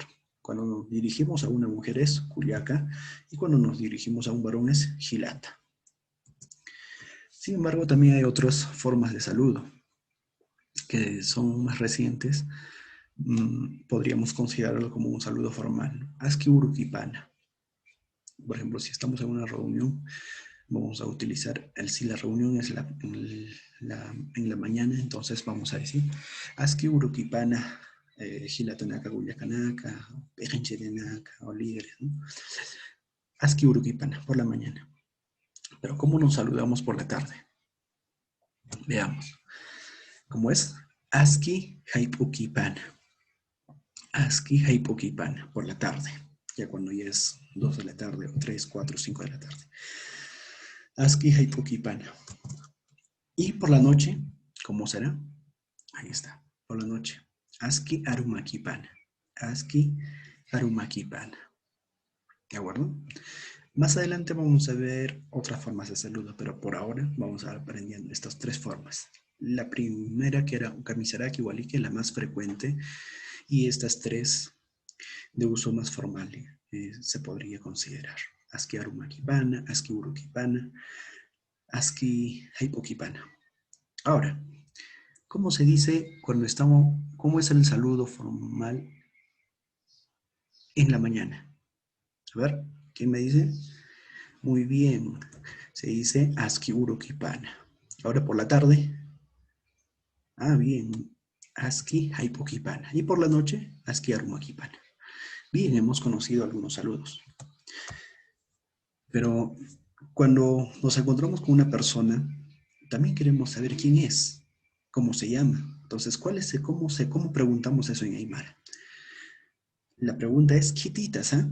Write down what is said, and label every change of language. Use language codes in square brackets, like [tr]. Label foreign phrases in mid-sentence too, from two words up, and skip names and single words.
[es] Cuando nos dirigimos a una mujer es Kuyaga y cuando nos dirigimos a un varón es Hilata. Sin embargo, también hay otras formas de saludo que son más recientes. Podríamos considerarlo como un saludo formal. [ay] Aski urukipana. [es] Por ejemplo, si estamos en una reunión, vamos a utilizar, si la reunión es en la mañana, entonces vamos a decir [ay] Aski urukipana, Hilatanaka Guyakanaka, Pejenchedenaka, [es] o líderes, ¿no? [ay] Aski urukipana, [es] por la mañana. Pero ¿cómo nos saludamos por la tarde? Veamos. ¿Cómo es? [ay] Aski haipukipana. Aski haipukipana, [es] por la tarde. Ya cuando ya es 2 de la tarde, o 3, 4, 5 de la tarde. [ay] Aski haipukipana. [es] Y por la noche, ¿cómo será? Ahí está, por la noche. [ay] Aski arumakipana. Aski arumakipana. [es] ¿De acuerdo? Más adelante vamos a ver otras formas de saludo, pero por ahora vamos a ir aprendiendo estas 3 formas. La primera, que era [ay] Kamisaraki Waliki, [es] la más frecuente, y estas 3 de uso más formal se podría considerar. [ay] Aski arumakipana, aski urukipana, aski haipokipana. [es] Ahora, ¿cómo se dice cuando estamos, cómo es el saludo formal en la mañana? A ver, ¿quién me dice? Muy bien, se dice [ay] aski urukipana. [es] Ahora por la tarde, bien, [ay] aski haipokipana. [es] Y por la noche, [ay] aski arumakipana. [es] Bien, hemos conocido algunos saludos. Pero cuando nos encontramos con una persona, también queremos saber quién es, cómo se llama. Entonces, ¿cómo preguntamos eso en Aymara? La pregunta es, ¿Kititasa?